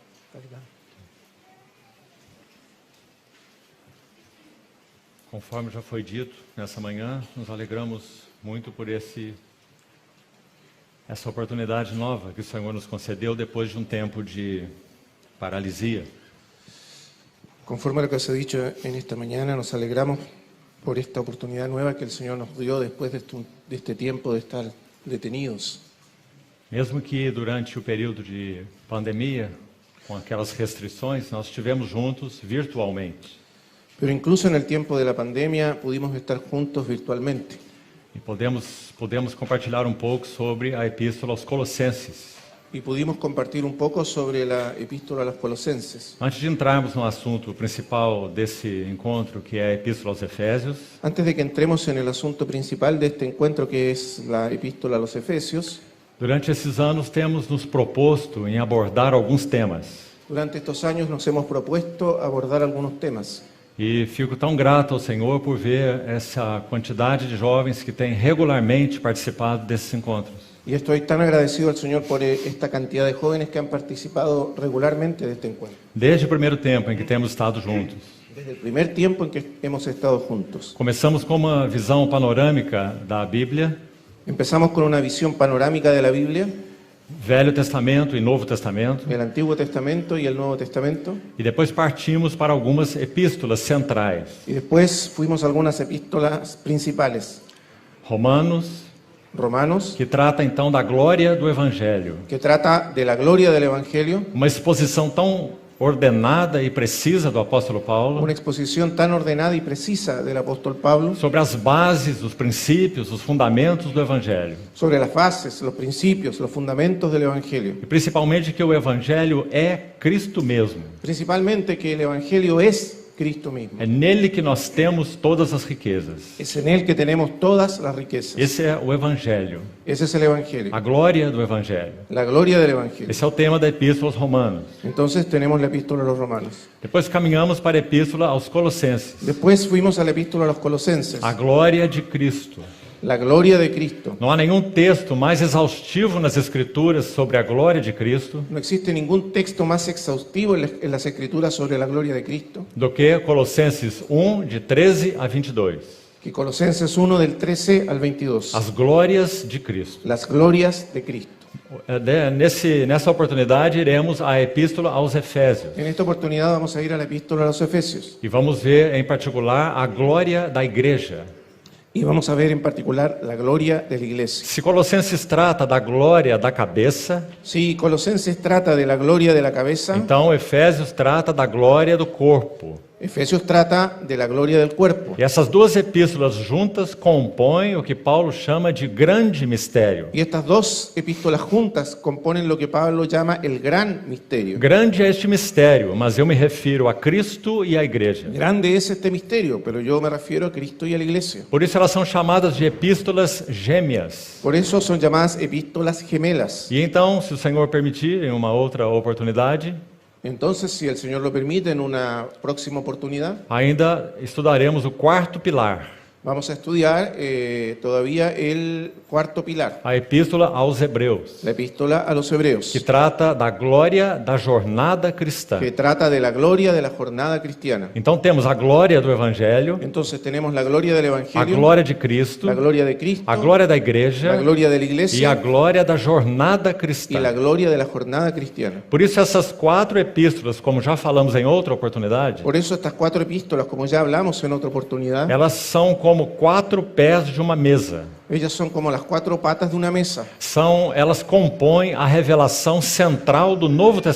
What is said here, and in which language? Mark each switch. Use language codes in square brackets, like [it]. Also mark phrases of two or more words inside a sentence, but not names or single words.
[pt] Conforme já foi dito nessa manhã, nos alegramos muito por essa oportunidade nova que o Senhor nos concedeu depois de um tempo de paralisia. [es] Conforme a lo que se ha dicho en esta mañana, nos alegramos por esta oportunidad nueva que el Señor nos dio después de este tiempo de estar detenidos. [pt] Mesmo que durante o período de pandemia, com aquelas restrições, nós estivemos juntos virtualmente. [es] Pero incluso en el tiempo de la pandemia pudimos estar juntos virtualmente. [pt] E podemos compartilhar um pouco sobre a Epístola aos Colossenses. [es] Y pudimos compartir un poco sobre la epístola a los Colosenses. [pt] Antes de entrarmos no assunto principal desse encontro, que é a Epístola aos Efésios, [es] Antes de que entremos en el asunto principal de este encuentro, que es la epístola a los Efesios, [pt] durante esses anos temos nos proposto em abordar alguns temas. [es] durante estos años nos hemos propuesto abordar algunos temas. [pt] E fico tão grato ao Senhor por ver essa quantidade de jovens que têm regularmente participado desses encontros. [es] Y estoy tan agradecido al Señor por esta cantidad de jóvenes que han participado regularmente de este encuentro. [pt] Desde o primeiro tempo em que temos estado juntos. [es] Desde el primer tiempo en que hemos estado juntos. [pt] Começamos com uma visão panorâmica da Bíblia, [es] Empezamos con una visión panorámica de la Biblia, [pt] Velho Testamento e Novo Testamento, [es] el Antiguo Testamento y el Nuevo Testamento, [pt] e depois partimos para algumas epístolas centrais. [es] y después fuimos a algunas epístolas principales. [pt] Romanos, [es] Romanos, [pt] que trata então da glória do Evangelho. [es] que trata de la gloria del Evangelio, [pt] Uma exposição tão ordenada e precisa do apóstolo Paulo [es] una exposición tan ordenada y precisa del apóstol Pablo [pt] sobre as bases, os princípios, os fundamentos do Evangelho. [es] sobre las bases, los principios, los fundamentos del Evangelio. [pt] E principalmente que o Evangelho é Cristo mesmo. [es] Principalmente que el Evangelio es Cristo mismo. [pt] É nele que nós temos todas as riquezas. [es] Es en Él que tenemos todas las riquezas. [pt] Esse é o Evangelho, [es] Ese es el Evangelio, [pt] a glória do Evangelho. [es] la gloria del Evangelio. [pt] Esse é o tema da Epístola aos Romanos. [es] Entonces tenemos la epístola a los Romanos. [pt] Depois caminhamos para a Epístola aos Colossenses. [es] Después fuimos a la epístola a los Colosenses, [pt] A glória de Cristo. [es] la gloria de Cristo. [pt] Não há nenhum texto mais exaustivo nas Escrituras sobre a glória de Cristo [es] No existe ningún texto más exhaustivo en las Escrituras sobre la gloria de Cristo [pt] do que Colossenses 1, de 13 a 22. [es] que Colosenses 1 del 13 al 22. [pt] As glórias de Cristo. [es] Las glorias de Cristo. [pt] Nessa oportunidade, iremos à Epístola aos Efésios. [es] En esta oportunidad vamos a ir a la epístola a los Efesios [pt] E vamos ver, em particular, a glória da igreja. [es] y vamos a ver en particular la gloria de la iglesia. [pt] Se Colossenses trata da glória da cabeça, [es] Si Colosenses trata de la gloria de la cabeza, [pt] então Efésios trata da glória do corpo. [es] Efesios trata de la gloria del cuerpo. [pt] E essas duas epístolas juntas compõem o que Paulo chama de grande mistério. [es] Y estas dos epístolas juntas componen lo que Pablo llama el gran misterio. [pt] Grande é este mistério, mas eu me refiro a Cristo e à igreja. [es] Grande es este misterio, pero yo me refiero a Cristo y a la iglesia. [pt] Por isso elas são chamadas de epístolas gêmeas. [es] Por eso son llamadas epístolas gemelas. [pt] E então, se o Senhor permitir, em uma outra oportunidade, [es] Entonces, si el Señor lo permite, en una próxima oportunidad, [pt] ainda estudaremos o quarto pilar, [es] vamos a estudiar todavía el cuarto pilar, [pt] a epístola aos Hebreus, [es] la epístola a los hebreos, [pt] que trata da glória da jornada cristã. [es] que trata de la gloria de la jornada cristiana. [pt] Então temos a glória do Evangelho, [es] Entonces tenemos la gloria del [pt] a [es] Evangelio, [pt] glória de Cristo, [es] la gloria de Cristo, [pt] a glória da [es] la [pt] igreja [es] gloria de la [pt] e a [es] iglesia [pt] glória da jornada [es] y la [pt] cristã. [es] gloria de la jornada cristiana. [pt] Por isso essas quatro epístolas, como já falamos em outra oportunidade, [es] Por eso estas cuatro epístolas, como ya hablamos en otra oportunidad, [pt] elas são como quatro pés de uma mesa. [es] ellas son como las cuatro patas de una mesa. [pt] Elas compõem a revelação central do Novo [es] Ellas